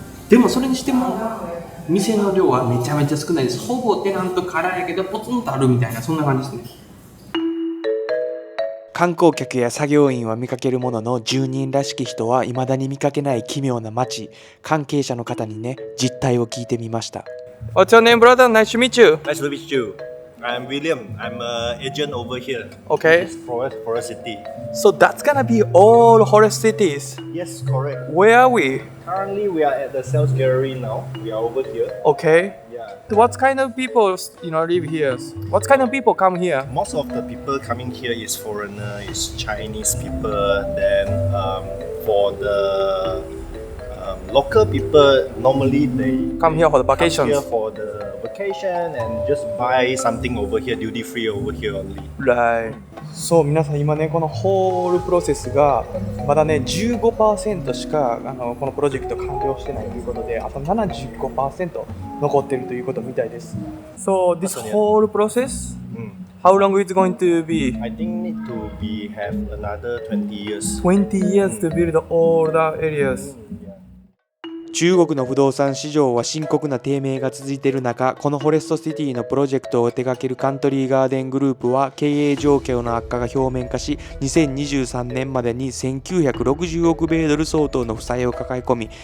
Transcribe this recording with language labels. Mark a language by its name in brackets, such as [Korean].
[Japanese] でもそれにしても店の量はめちゃめちゃ少ないです。ほぼテナント空やけどポツンとあるみたいな、そんな感じですね。観光客や作業員は見かけるものの、住人らしき人は未だに見かけない奇妙な街。関係者の方にね、実態を聞いてみました。 [English] What's your name, brother? Nice to meet you. Nice to meet you. I'm William. I'm an agent over here. Okay. Forest City. So that's gonna be all Forest cities. Yes, correct. Where are we? Currently, we are at the sales gallery now. We are over here. Okay. Yeah. What kind of people, live here? What kind of people come here? Most of the people coming here is foreigner, is Chinese people. Then for the local people, normally they Come here for the vacations. Come here for the vacation and just buy something over here, duty free over here only. Right. [Japanese] そう、皆さん今ね、このホールプロセスがまだね 15% しかこのプロジェクト完了してないということで、あと 75% 残ってるということみたいです。 [English] So this whole process, how long is it going to be? I think need to have another 20 years. 20 years to build all the areas. [Japanese] 中国の不動産市場は深刻な低迷が続いている中、このフォレストシティのプロジェクトを手掛けるカントリーガーデングループは経営状況の悪化が表面化し、2023年までに1960億米ドル相当の負債を抱え込み、